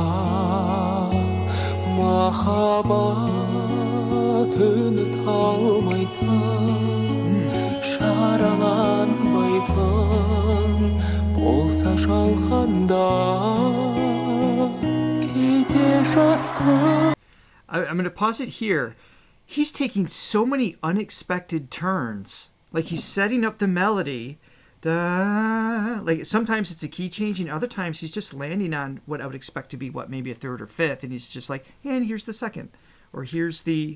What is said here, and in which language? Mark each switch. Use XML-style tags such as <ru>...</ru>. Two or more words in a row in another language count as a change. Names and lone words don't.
<kk>махаббат үміт алмайтын жараланбайтын болса жалғанда кейде жас көп.</kk> <en>I'm going to pause it here. He's taking so many unexpected turns. Like he's setting up the melody. Like sometimes it's a key change, and other times he's just landing on what I would expect to be maybe a third or fifth, and he's just like, and here's the second, or here's the.</en>